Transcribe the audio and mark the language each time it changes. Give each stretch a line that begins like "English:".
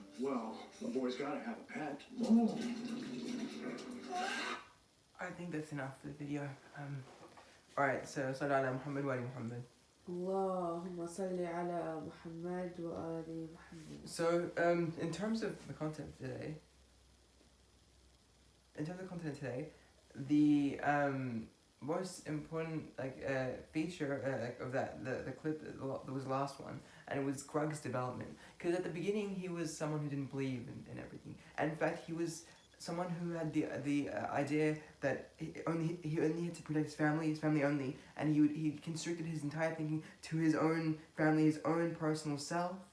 English: Well, a boy's gotta have a pet. I think that's enough for the video. Alright, so
Arabic: صلى على محمد وآل محمد. اللهم صل على محمد وآل محمد.
English: So, in terms of the content today, in terms of content today, the most important feature of the clip that was the last one, and it was Grug's development. Because at the beginning he was someone who didn't believe in everything, and in fact he was someone who had the idea that he only had to protect his family only, and he constricted his entire thinking to his own family, his own personal self.